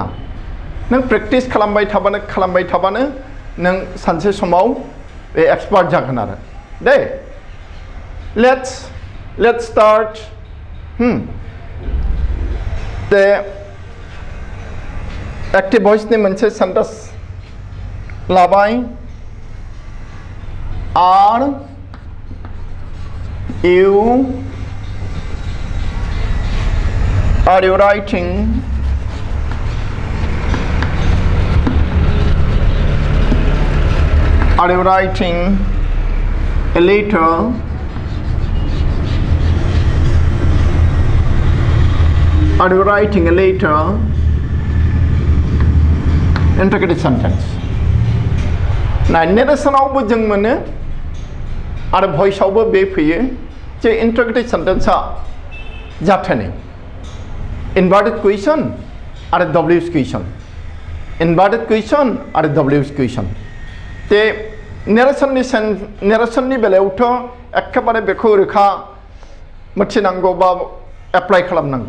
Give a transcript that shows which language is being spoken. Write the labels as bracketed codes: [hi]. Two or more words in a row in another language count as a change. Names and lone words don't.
[brx] नों प्रेक्टिस खालामबाय थाबानो नों सानसे समाव बे एक्सपार्ट जागोन आरो दे। [en] let's start the active voice मोनसे सेंटेंस लाबाय। आर you writing a letter interrogative sentence. [brx] ना नेरेशनावबो जों मोनो आरो भइसआवबो बे फैयो जे [en] interrogative sentence [brx] जाथोनै [en] inverted question [brx] आरो [en] WH question inverted question [brx] आरो [en] WH question [brx] ते नेरेशननि बेलायावथ' एखेबारे बेखौ रोखा मिथिनांगौ बा एप्लाइ खालामनांगौ।